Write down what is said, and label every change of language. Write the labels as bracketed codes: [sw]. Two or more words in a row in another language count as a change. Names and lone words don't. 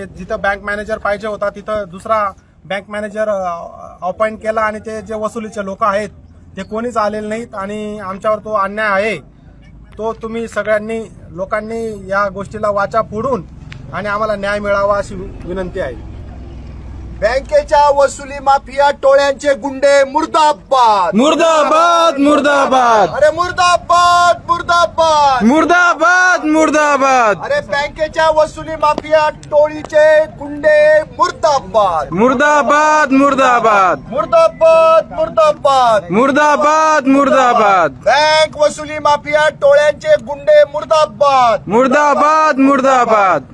[mr] जिथं बँक मॅनेजर पाहिजे होता तिथं दुसरा बँक मॅनेजर अपॉइंट केला आणि ते जे वसुलीचे लोक आहेत ते कोणीच आलेले नाहीत. आणि आमच्यावर तो अन्याय आहे तो तुम्ही सगळ्यांनी लोकांनी या गोष्टीला वाचा फोडून आणि आम्हाला न्याय मिळावा अशी विनंती आहे. बँकेच्या वसुली माफिया टोळ्यांचे गुंडे मुर्दाबाद, मुर्दाबाद मुर्दाबाद, अरे मुर्दाबाद मुर्दाबाद, मुर्दाबाद मुर्दाबाद, अरे बँकेच्या वसुली माफिया टोळीचे गुंडे मुर्दाबाद, मुर्दाबाद मुर्दाबाद, मुर्दाबाद मुर्दाबाद, मुर्दाबाद मुर्दाबाद, बँक वसुली माफिया टोळ्यांचे गुंडे मुर्दाबाद, मुर्दाबाद मुर्दाबाद,